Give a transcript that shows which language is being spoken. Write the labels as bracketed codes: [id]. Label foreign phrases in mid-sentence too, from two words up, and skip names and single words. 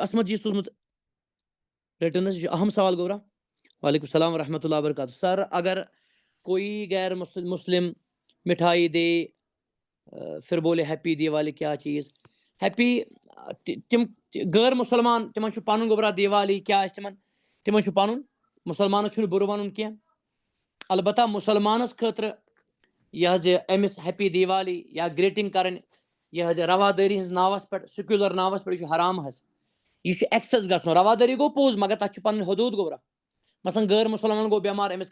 [ks] اسمت جی سوٗزمُت رِٹٕن حظ یہِ چھُ اہم سوال گوٚبرا [ar] وعلیکم السلام ورحمۃ اللہ وبرکاتہ [ur] سر اگر کوئی غیر مسلم مٹھائی دے پھر بولے [en] happy Diwali [ur] کیا چیز [ks] ہیپی تِم غٲر مُسلمان تِمن چھُ پنُن گوٚبرا دیوالی کیٛاہ آسہِ تِمن چھُ پنُن مُسلمانس چھُنہٕ بُرٕ وَنُن کینٛہہ البتہ مُسلمانس خٲطرٕ یہِ حظ یہِ أمِس [en] happy Diwali [ks] یا گریٹنگ کرٕنۍ یہِ حظ یہِ روادٲری ہٕنٛز ناوس پٮ۪ٹھ سیکیولر ناوس پٮ۪ٹھ یہِ چھُ حرام حظ یہِ چھُ ایکسس گژھُن روادٲری گوٚو پوٚز مگر تتھ چھِ پنٕنۍ حدوٗد گوٚبرا مثلاً غٲر مُسلمان گوٚو بٮ۪مار أمِس